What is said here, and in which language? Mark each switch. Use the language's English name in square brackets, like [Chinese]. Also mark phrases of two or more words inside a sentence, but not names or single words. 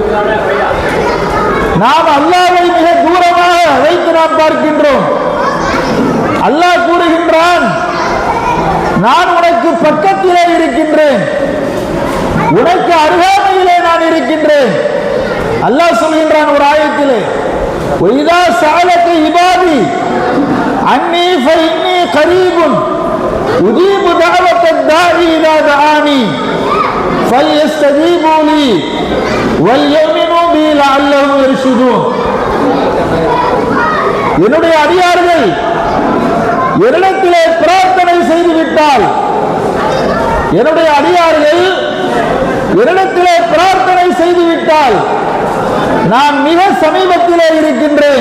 [Tamil] நாம் அல்லாஹ்வை மிக தூரமாக வைத்து நாம் பார்க்கின்றோம். அல்லாஹ் கூறுகின்றான், நான் உனக்கு பக்கத்திலே இருக்கின்றேன், உனக்கு அருகாமையிலே நான் இருக்கின்றேன். அல்லாஹ் சொல்கின்றான் ஒரு ஆயத்திலே, [Arabic] وَإِذَا سَأَلَكَ عِبَادِي عَنِّي فَإِنِّي قَرِيبٌ أُجِيبُ دَعْوَةَ الدَّاعِ إِذَا دَعَانِي فَلْيَسْتَجِيبُوا لِي وَلْيُؤْمِنُوا بِي لَعَلَّهُمْ يَرْشُدُونَ. [Tamil] என்னுடைய அடியார்கள் என்னிடத்திலே பிரார்த்தனை செய்துவிட்டால், என்னுடைய அடியார்கள் என்னிடத்திலே பிரார்த்தனை செய்துவிட்டால் நான் மிக சமீபத்திலே இருக்கின்றேன்.